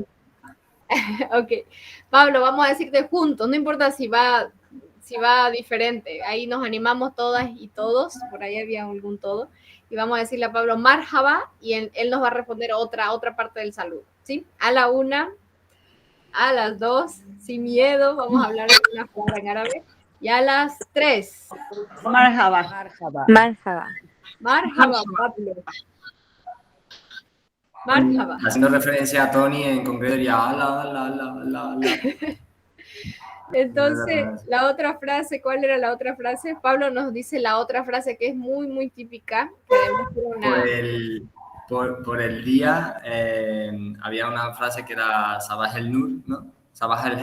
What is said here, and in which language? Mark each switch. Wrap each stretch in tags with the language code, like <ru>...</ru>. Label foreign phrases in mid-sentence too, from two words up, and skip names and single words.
<es>Ok, Pablo, vamos a decirte juntos, no importa si va diferente, ahí nos animamos todas y todos, por ahí había algún todo, y vamos a decirle a Pablo Marhaba y él nos va a responder otra parte del saludo, ¿sí? A la una, a las dos, sin miedo, vamos a hablar una palabra en árabe, y a las 3. Marhaba. Marhaba. Marhaba. Marhaba, Pablo. Marhaba. Haciendo referencia a Tony, en concreto diría ala. Entonces, la otra frase, ¿cuál era la otra frase? Pablo nos dice la otra frase que es muy, muy típica. Que por el día había una frase que era</es> <ar>Sabah el Nur,</ar> <es>¿no?</es>